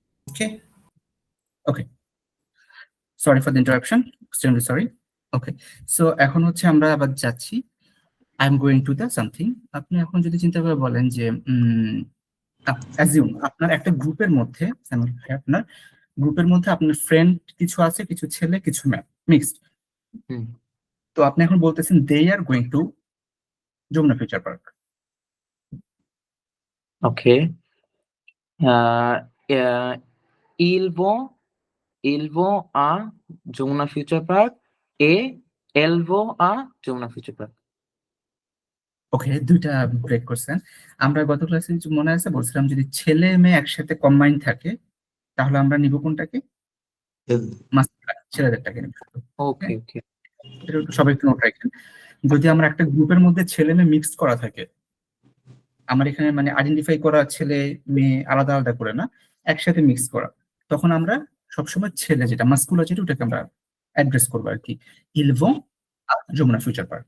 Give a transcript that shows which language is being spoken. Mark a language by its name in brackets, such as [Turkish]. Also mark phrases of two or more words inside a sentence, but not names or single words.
[English] Okay. Okay. Sorry for the interruption. Extremely sorry. Okay. So [Bangla] এখন হচ্ছে আমরা আবার যাচ্ছি [English] I am going to the something. [Bangla] আপনি এখন যদি চিন্তা করে বলেন যে অ্যাজিউম আপনার একটা গ্রুপের মধ্যে আপনার গ্রুপের মধ্যে আপনার ফ্রেন্ড কিছু আছে, কিছু ছেলে কিছু মেয়ে মিক্সড। হুম। তো আপনি এখন বলতেছেন [English] they are going to [Bangla] যমুনা ফিউচার পার্ক। [English] Okay. [French] Il vont à Jumna Future Park et elles vont à Jumna Future Park. [Bangla] ওকে, দুইটা ব্রেক করছেন। আমরা গত ক্লাসে মনে আছে বলছিলাম যদি ছেলে মেয়ে একসাথে কম্বাইন থাকে তাহলে আমরা নিব কোনটাকে? ছেলেদেরটাকে নিব। [English] Okay, okay. [Bangla] এটা একটু সবাই একটু নোট রাখেন। যদি আমরা একটা গ্রুপের মধ্যে ছেলে মেয়ে মিক্স করা থাকে, আমার এখানে মানে আইডেন্টিফাই করা ছেলে মেয়ে আলাদা আলাদা করে না, একসাথে মিক্স করা, তখন আমরা সবসময় ছেলে যেটা মাস্কুলার যেটা ওটাকে আমরা অ্যাড্রেস করবো আর কি, [French] ils vont [Bangla] যমুনা ফিউচার পার্ক।